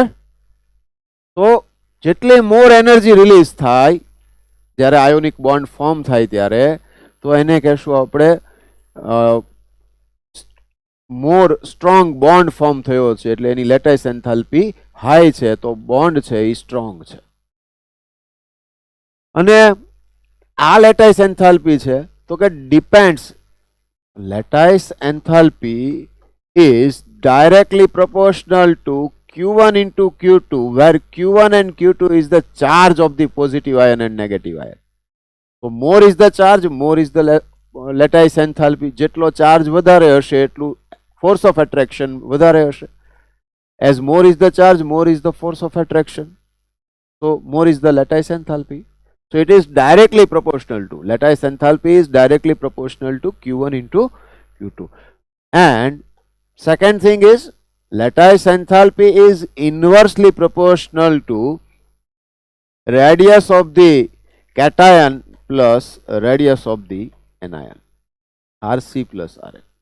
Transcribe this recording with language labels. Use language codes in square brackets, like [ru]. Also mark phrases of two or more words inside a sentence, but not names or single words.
[gu] તો જેટલી [en] more energy release [gu] થાય જ્યારે [en] ionic bond form [gu] થાય ત્યારે, તો એને કહેશું આપણે [en] more strong bond form [gu] થયો છે એટલે એની [en] lattice enthalpy high [gu] છે, તો બોન્ડ છે એ સ્ટ્રોંગ છે. અને આ [en] lattice enthalpy [gu] છે તો કે [en] depends, lattice enthalpy is directly proportional to Q1 into Q2, where Q1 and Q2 is the charge of the positive ion and negative ion. So more is the charge, more is the lattice enthalpy. [gu] જેટલો ચાર્જ વધારે હશે એટલું [en] force of attraction [gu] વધારે હશે. [en] As more is the charge, more is the force of attraction. So more is the lattice enthalpy. So it is directly proportional to, lattice enthalpy is directly proportional to Q1 into Q2. And second thing is, lattice enthalpy is inversely proportional to radius of the cation plus radius of the anion, Rc plus Rn.